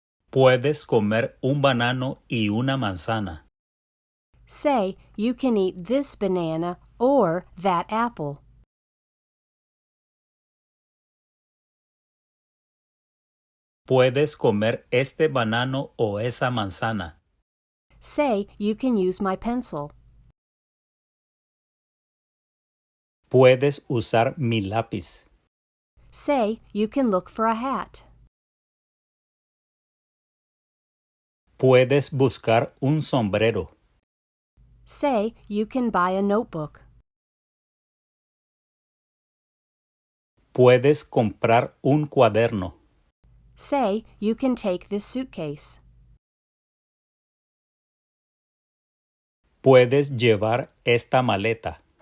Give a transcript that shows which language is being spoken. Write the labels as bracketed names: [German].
[Spanish] Puedes comer un banano y una manzana. [English] Say you can eat this banana or that apple. [Spanish] Puedes comer este banano o esa manzana. [English] Say you can use my pencil. [Spanish] Puedes usar mi lápiz. [English] Say you can look for a hat. [Spanish] Puedes buscar un sombrero. [English] Say you can buy a notebook. [Spanish] Puedes comprar un cuaderno. [English] Say you can take this suitcase. [Spanish] Puedes llevar esta maleta.